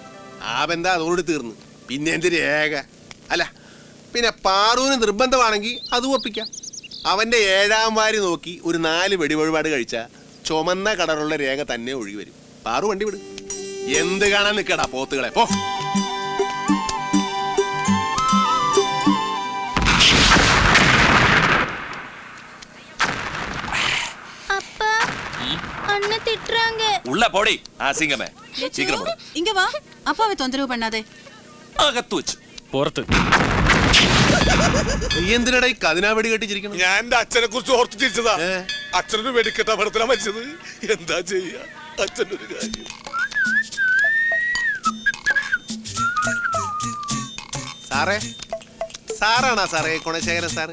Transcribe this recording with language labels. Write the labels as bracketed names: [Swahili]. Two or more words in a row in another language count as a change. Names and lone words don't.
[Malayalam] ആ ബന്ധം അതോട് തീർന്നു. പിന്നെ എന്ത് രേഖ? അല്ല പിന്നെ പാറുവിന് നിർബന്ധമാണെങ്കിൽ അത് ഒപ്പിക്കാം. അവന്റെ 7ാം വാരി നോക്കി ഒരു 4 വെടിവഴിപാട് കഴിച്ച ചുമന്ന കളറുള്ള രേഖ തന്നെ ഒഴുകി വരും. പാറു വണ്ടി വിടും. എന്ത് കാണാൻ നിൽക്കടാ പോത്തുകളെ, പോ. [Tamil] உள்ள போடி அசிங்கமே. சீக்கிரம் போடு. இங்க வா. அப்பாவை தொந்தரவு பண்ணாதே. [Malayalam] അകത്ത് വെച്ച് പുറത്ത്. നീ എന്തിനാ ഈ കതിനാ വെടി കെട്ടിച്ചിരിക്കണം? ഞാൻ എന്റെ അച്ഛനെ കുറിച്ച് ഓർത്ത് ചിരിച്ചതാ. അച്ഛനൊരു വെടിക്കെട്ട അപകടത്തിലാ മരിച്ചത്. എന്താ ചെയ്യാ, അച്ഛൻ്റെ ഒരു കാര്യം. സാറേ, സാറാണാ സാറേ ഗുണശേഖരൻ സാറ്?